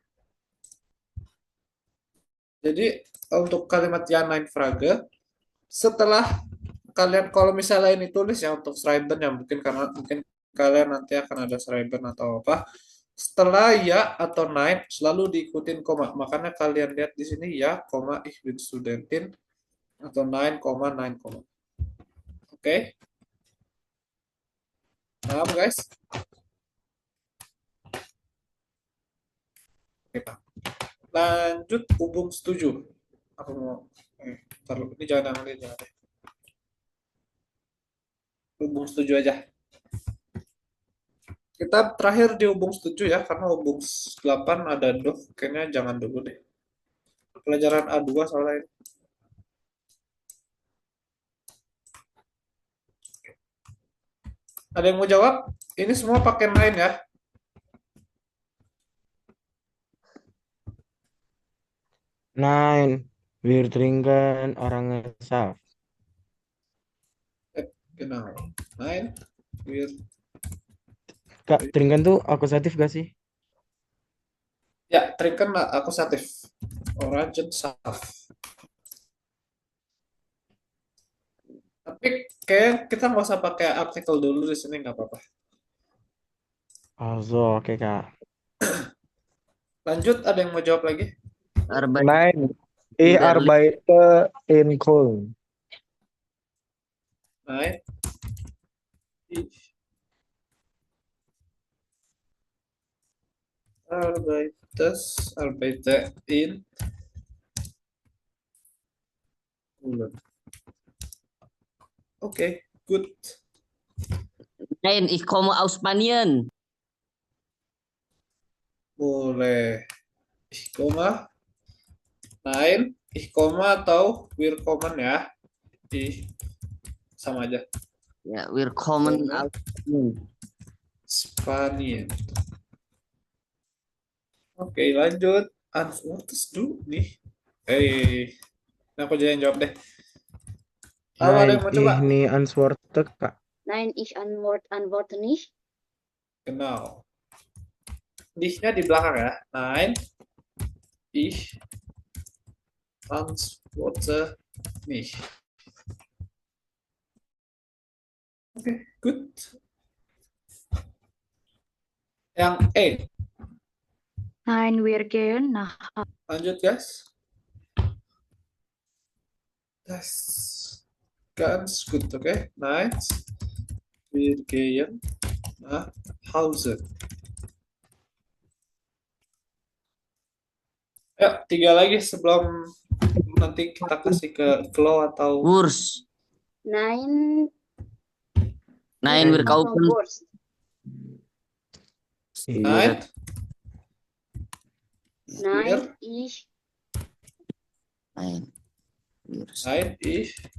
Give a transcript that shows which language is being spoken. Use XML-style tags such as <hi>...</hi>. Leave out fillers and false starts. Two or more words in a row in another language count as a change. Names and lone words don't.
<id>Jadi untuk kalimat ya</id> <de>nein Frage</de> <id>setelah kalian kalau misalnya ini tulis ya untuk Schreiben ya mungkin kalian nanti akan ada Schreiben atau apa. Setelah ya atau nein selalu diikutin koma. Makanya kalian lihat di sini ya, koma</id> <de>ich bin Studentin</de> <id>atau nein, koma nein, koma. Oke. Paham guys? Oke, Pak. Lanjut hubung setuju. Aku mau taruh ini jangan deh. Hubung setuju aja. Kita terakhir di hubung setuju ya, karena hubung 8 ada doh, kayaknya jangan dulu deh. Pelajaran A2 soalnya ini. Ada yang mau jawab? Ini semua pakai lain ya.</id> <de>Nine, wir trinken Orangensaft. Genau. Nein, wir</de> <id>Kak, trinken tuh akusatif gak sih? ya trinken akusatif. Orangensaft. Tapi kayak kita nggak usah pakai artikel dulu di sini nggak apa-apa. Also, oke Kak. Lanjut, ada yang mau jawab lagi? 9.</id> <de>Ich arbeite in Köln. Nein. Arbeite in Bulan.</de> <en>Oke, good.</en> <de>Nein, ich komme aus Spanien.</de> <id>Boleh.</id> <de>Ich komme. Nein, ich komme atau wir kommen ya.</de> <id>Sama aja. Ya,</id> <de>wir kommen Kommen. aus Spanien. Spanien.</de> <id>Oke, lanjut.</id> <de>Antwortest du</de> <id>nih. Aku jadi yang jawab deh. Ada</id> <de>Nein,</de> <id>yang mau coba?</id> <de>ich nie antworte, Kak. Nein, ich antworte nicht. Genau.</de> <id>Dich-nya di belakang ya.</id> <de>Nein, ich antworte nicht.</de> <en>Oke, good.</en> <id>Yang E.</id> <de>Nein, wir gehen nach</de> <id>Lanjut, guys.</id> <de>Das ganz gut, oke. Nice. Wir gehen nach Hause.</de> <id>Ya, 3 lagi sebelum nanti kita kasih ke Flo atau</id> <de>Wurst. Nein, Nein, wir kaufen. Wurst. Nein. Nein, ich. Nein. Wurst. Nein, ich.</de>